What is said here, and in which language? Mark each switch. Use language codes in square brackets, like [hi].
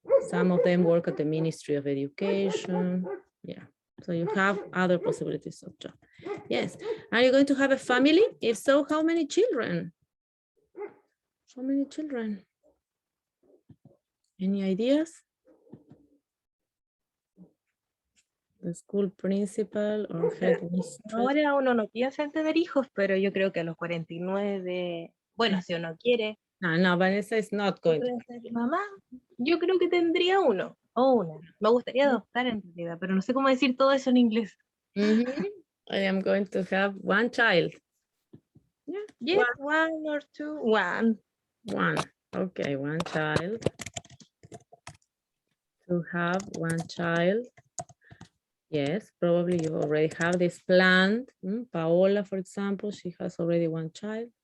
[en] Some of them work at the Ministry of Education. Yeah, so you have other possibilities of job. Yes, are you going to have a family? If so, how many children? How many children? Any ideas? the school principal or headmistress. [es] Ahora uno no piensa en tener hijos, pero yo creo que a los 49, bueno, si uno quiere, [en] No, Vanessa is not going to. [es] puede ser, mamá, yo creo que tendría uno o una. Me gustaría adoptar en realidad, pero no sé cómo decir todo eso en inglés. [en] I am going to have one child. Yeah, Yes, one or two, one. one. Okay, one child. To have one child. Yes, probably you already have this planned. Paola, for example, she has already one child.